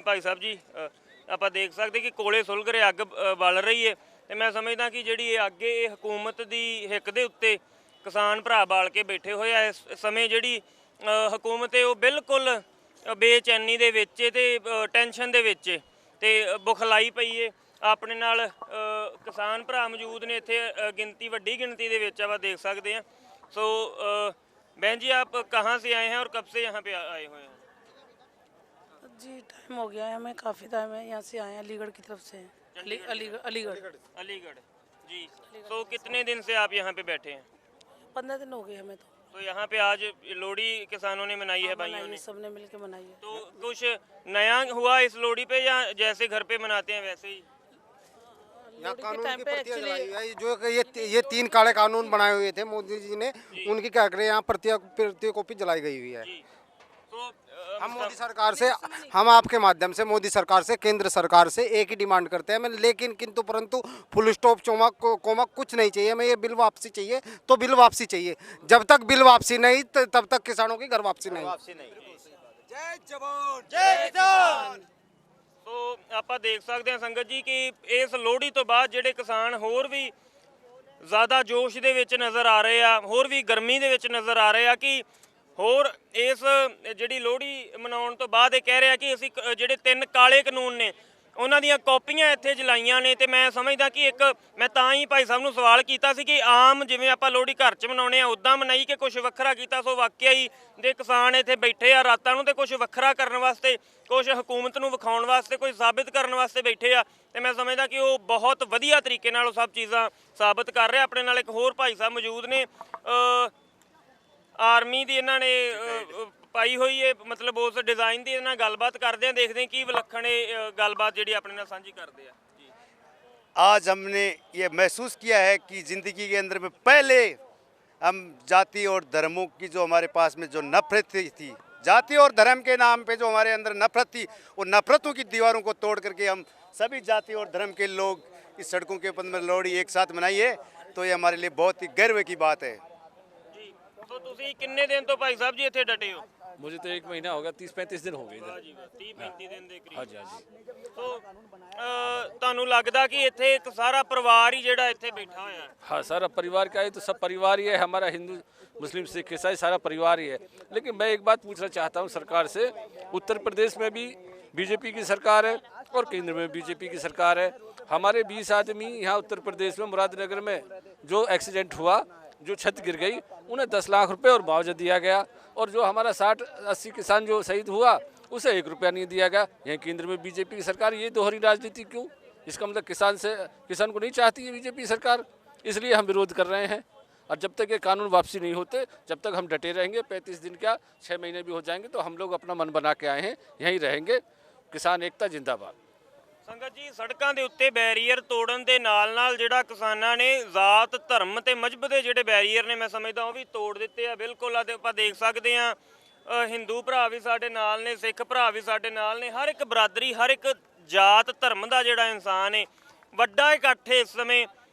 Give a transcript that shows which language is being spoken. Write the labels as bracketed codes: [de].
[pa] ਭਾਈ ਸਾਹਿਬ ਜੀ ਆਪਾਂ ਦੇਖ ਸਕਦੇ ਕਿ ਕੋਲੇ ਸੁਲਗ ਰਹੇ, ਅੱਗ ਬਲ ਰਹੀ ਹੈ ਤੇ ਮੈਂ ਸਮਝਦਾ ਕਿ ਜਿਹੜੀ ਇਹ ਅੱਗ ਇਹ ਹਕੂਮਤ ਦੀ ਹਿੱਕ ਦੇ ਉੱਤੇ ਕਿਸਾਨ ਭਰਾ ਬਾਲ ਕੇ ਬੈਠੇ ਹੋਏ ਆ। ਇਸ ਸਮੇਂ ਜਿਹੜੀ ਹਕੂਮਤ ਹੈ ਉਹ ਬਿਲਕੁਲ ਬੇਚੈਨੀ ਦੇ ਵਿੱਚ ਤੇ ਟੈਨਸ਼ਨ ਦੇ ਵਿੱਚ ਤੇ ਬੁਖਲਾਈ ਪਈ ਹੈ। ਆਪਣੇ ਨਾਲ ਕਿਸਾਨ ਭਰਾ ਮੌਜੂਦ ਨੇ ਇੱਥੇ, ਵੱਡੀ ਗਿਣਤੀ ਦੇ ਵਿੱਚ ਆਪਾਂ ਦੇਖ ਸਕਦੇ ਹਾਂ। [hi] सो बहन जी आप कहाँ से आए हैं और कब से यहाँ पे आए हुए हैं? जी टाइम हो गया है, हमें काफ़ी टाइम है, यहाँ से आए हैं अलीगढ़ की तरफ से। अलीगढ़ जी। तो कितने दिन से आप यहाँ पे बैठे हैं? 15 दिन हो गए हमें तो यहाँ पे आज लोहड़ी किसानों ने मनाई है, भाइयों ने सबने मिलकर मनाई है। तो कुछ नया हुआ इस लोहड़ी पे या जैसे घर पे मनाते हैं वैसे ही? यहाँ कानून की प्रतियां जलाई है, जो ये 3 काले कानून बनाए हुए थे मोदी जी ने, उनकी क्या करें यहाँ प्रति कॉपी जलाई गई हुई है। तो हम मोदी सरकार से, हम आपके माध्यम से मोदी सरकार से, केंद्र सरकार से एक ही डिमांड करते हैं, लेकिन किंतु परंतु फुल स्टॉप कोमा कुछ नहीं चाहिए। हमें ये बिल वापसी चाहिए तो बिल वापसी चाहिए। जब तक बिल वापसी नहीं तब तक किसानों की घर वापसी नहीं। जय जवान जय किसान। [pa] तो ਆਪਾਂ ਦੇਖ ਸਕਦੇ ਹਾਂ ਸੰਗਤ ਜੀ ਕਿ ਇਸ ਲੋਹੜੀ ਤੋਂ ਬਾਅਦ ਜਿਹੜੇ ਕਿਸਾਨ ਹੋਰ ਵੀ ਜ਼ਿਆਦਾ ਜੋਸ਼ ਦੇ ਵਿੱਚ ਨਜ਼ਰ ਆ ਰਹੇ ਆ, ਹੋਰ ਵੀ ਗਰਮੀ ਦੇ ਵਿੱਚ ਨਜ਼ਰ ਆ ਰਹੇ ਆ ਕਿ ਹੋਰ ਇਸ ਜਿਹੜੀ ਲੋਹੜੀ ਮਨਾਉਣ ਤੋਂ ਬਾਅਦ ਇਹ ਕਹਿ ਰਿਹਾ ਕਿ ਅਸੀਂ ਜਿਹੜੇ 3 ਕਾਲੇ ਕਾਨੂੰਨ ਨੇ ਉਹਨਾਂ ਦੀਆਂ ਕਾਪੀਆਂ ਇੱਥੇ ਜਲਾਈਆਂ ਨੇ। ਤੇ ਮੈਂ ਸਮਝਦਾ ਕਿ ਇੱਕ ਮੈਂ ਤਾਂ ਹੀ ਭਾਈ ਸਾਹਿਬ ਨੂੰ ਸਵਾਲ ਕੀਤਾ ਸੀ ਕਿ ਆਮ ਜਿਵੇਂ ਆਪਾਂ ਲੋਹੜੀ ਘਰ 'ਚ ਮਨਾਉਂਦੇ ਆ ਉੱਦਾਂ ਮਨਾਈ ਕਿ ਕੁਝ ਵੱਖਰਾ ਕੀਤਾ। ਸੋ ਵਾਕਿਆ ਹੀ ਦੇ ਕਿਸਾਨ ਇੱਥੇ ਬੈਠੇ ਆ ਰਾਤਾਂ ਨੂੰ ਤੇ ਕੁਝ ਵੱਖਰਾ ਕਰਨ ਵਾਸਤੇ, ਕੁਝ ਹਕੂਮਤ ਨੂੰ ਵਿਖਾਉਣ ਵਾਸਤੇ, ਕੋਈ ਸਾਬਿਤ ਕਰਨ ਵਾਸਤੇ ਬੈਠੇ ਆ। ਤੇ ਮੈਂ ਸਮਝਦਾ ਕਿ ਉਹ ਬਹੁਤ ਵਧੀਆ ਤਰੀਕੇ ਨਾਲ ਉਹ ਸਭ ਚੀਜ਼ਾਂ ਸਾਬਿਤ ਕਰ ਰਹੇ। ਆਪਣੇ ਨਾਲ ਇੱਕ ਹੋਰ ਭਾਈ ਸਾਹਿਬ ਮੌਜੂਦ ਨੇ, ਆਰਮੀ ਦੀ ਇਹਨਾਂ ਨੇ ਪਾਈ ਹੋਈ ਹੈ, [hi] मतलब उस डिज़ाइन की [pa] ਨਾਲ ਗੱਲਬਾਤ ਕਰਦੇ ਆ, [hi] देखते हैं कि विलक्षण [pa] ਗੱਲਬਾਤ ਜਿਹੜੀ ਆਪਣੇ ਨਾਲ ਸਾਂਝੀ ਕਰਦੇ ਆ ਜੀ। [hi] आज हमने ये महसूस किया है कि ज़िंदगी के अंदर में पहले हम जाति और धर्मों की जो हमारे पास में जो नफरत थी, जाति और धर्म के नाम पे जो हमारे अंदर नफरत थी, वो नफरतों की दीवारों को तोड़ करके हम सभी जाति और धर्म के लोग इस सड़कों के ऊपर में लोहड़ी एक साथ मनाई है, तो ये हमारे लिए बहुत ही गर्व की बात है जी। [pa] तो ਤੁਸੀਂ ਕਿੰਨੇ ਦਿਨ ਤੋਂ ਭਾਈ ਸਾਹਿਬ ਜੀ ਇੱਥੇ ਡਟੇ ਹੋ? [hi] मुझे तो 1 महीना हो गया, 30-35 दिन हो गए इधर। [pa] 30-35 ਦਿਨ ਦੇ ਕਰੀਬ। [hi] हाँ जी, हाँ जी। [pa] तो ਤੁਹਾਨੂੰ ਲੱਗਦਾ ਕਿ ਇੱਥੇ ਇੱਕ ਸਾਰਾ ਪਰਿਵਾਰ ਹੀ ਜਿਹੜਾ ਇੱਥੇ ਬੈਠਾ ਹੋਇਆ ਹੈ? [hi] हाँ, सारा परिवार का है, तो सब परिवार ही है हमारा, हिंदू मुस्लिम सिख ईसाई सारा परिवार ही है। लेकिन मैं एक बात पूछना चाहता हूँ सरकार से, उत्तर प्रदेश में भी बीजेपी की सरकार है और केंद्र में बीजेपी की सरकार है। हमारे 20 आदमी यहाँ उत्तर प्रदेश में मुरादनगर में जो एक्सीडेंट हुआ, जो छत गिर गई, उन्हें 10 लाख रुपए और मुआवजा दिया गया। और जो हमारा 60-80 किसान जो शहीद हुआ उसे 1 रुपया नहीं दिया गया। यहाँ केंद्र में बीजेपी की सरकार, ये दोहरी राजनीति क्यों? इसका मतलब किसान को नहीं चाहती है बीजेपी सरकार, इसलिए हम विरोध कर रहे हैं। और जब तक ये कानून वापसी नहीं होते जब तक हम डटे रहेंगे। 35 दिन क्या 6 महीने भी हो जाएंगे तो हम लोग अपना मन बना के आए हैं, यहीं रहेंगे। किसान एकता जिंदाबाद। [pa] ਸੰਗਤ ਜੀ, ਸੜਕਾਂ ਦੇ ਉੱਤੇ ਬੈਰੀਅਰ ਤੋੜਨ ਦੇ ਨਾਲ ਜਿਹੜਾ ਕਿਸਾਨਾਂ ਨੇ ਜ਼ਾਤ ਧਰਮ ਤੇ ਮਜ਼ਹਬ ਦੇ ਜਿਹੜੇ ਬੈਰੀਅਰ ਨੇ ਮੈਂ ਸਮਝਦਾ ਉਹ ਵੀ ਤੋੜ ਦਿੱਤੇ ਆ ਬਿਲਕੁਲ। ਆਪਾਂ ਦੇਖ ਸਕਦੇ ਆ ਹਿੰਦੂ ਭਰਾ ਵੀ ਸਾਡੇ ਨਾਲ ਨੇ, ਸਿੱਖ ਭਰਾ ਵੀ ਸਾਡੇ ਨਾਲ ਨੇ, ਹਰ ਇੱਕ ਬਰਾਦਰੀ, ਹਰ ਇੱਕ ਜਾਤ ਧਰਮ ਦਾ ਜਿਹੜਾ ਇਨਸਾਨ ਹੈ ਵੱਡਾ ਇਕੱਠ ਇਸ ਸਮੇਂ।